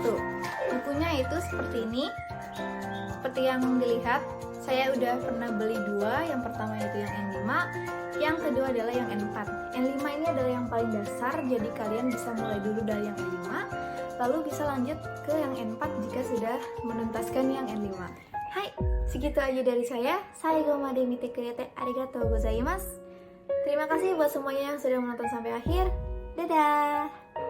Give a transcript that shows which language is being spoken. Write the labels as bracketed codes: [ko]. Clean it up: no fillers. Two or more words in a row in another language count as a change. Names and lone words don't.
[id] Bukunya itu seperti ini. Seperti yang dilihat, saya udah pernah beli dua. Yang pertama itu yang N5, yang kedua adalah yang N4. N5 ini adalah yang paling dasar, jadi kalian bisa mulai dulu dari yang N5, lalu bisa lanjut ke yang N4 jika sudah menuntaskan yang N5. Hai, segitu aja dari saya. [ja] 最後まで見てくれてありがとうございます. [id] Terima kasih buat semuanya yang sudah menonton sampai akhir. Dadah!